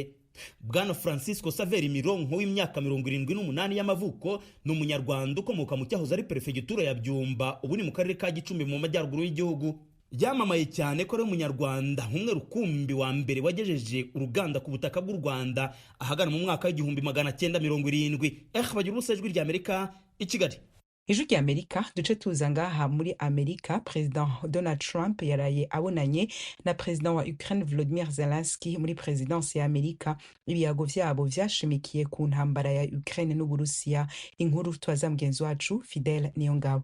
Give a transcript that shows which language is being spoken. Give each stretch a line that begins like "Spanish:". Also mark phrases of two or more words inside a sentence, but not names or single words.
Kinyarwanda: Bwana Francisco Xavier Mironko w'imyaka 78 y'amavuko ni umunyarwanda ukomoka mu cyahoze ari perefegitura ya Byumba ubu ni mu karere ka Gicumbi mu majyaruguru y'igihugu. Yamamaye cyane ko ari umunyarwanda nk'umwe rukumbi wa mbere wagejeje uruganda ku butaka bw'u Rwanda ahagana mu mwaka w'1970. Bagira ubusa ijwi rya Amerika i Kigali.
Rundi: Ijwi rya Amerika duce tuza ngaha muri Amerika. President Donald Trump yaraye abonanye na President wa Ukraine Volodymyr Zelensky muri presidency ya Amerika. Ibiyago vyabo vyashimikiye ku ntambara ya Ukraine n'Uburusiya. Inkuru twaza mugenzi wacu Fidel Niyongabo.